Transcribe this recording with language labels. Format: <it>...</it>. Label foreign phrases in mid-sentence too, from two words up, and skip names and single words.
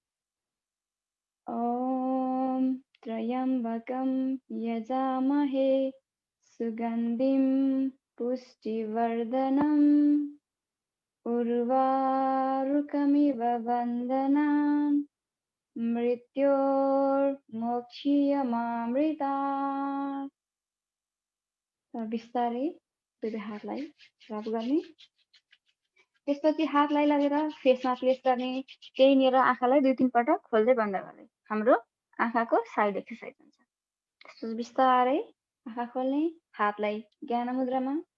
<sa>ओम त्र्यम्बकं यजामहे सुगन्धिं पुष्टिवर्धनम् उर्वारुकमिव बन्धनान् मृत्योर्मोक्षीयमामृतात्।</sa> <ne>बिस्तारै दुई हातलाई रब गर्ने, त्यसपछि हातलाई लगेर फेसमा प्लेस गर्ने। त्यहीँनिर आँखालाई 2-3 पटक खोल्दै बन्द गर्ने। हाम्रो आँखाको</ne> <en>side exercise</en> <ne>हुन्छ। त्यसपछि बिस्तारै आँखा खोल्ने, हातलाई ज्ञान मुद्रामा।</ne>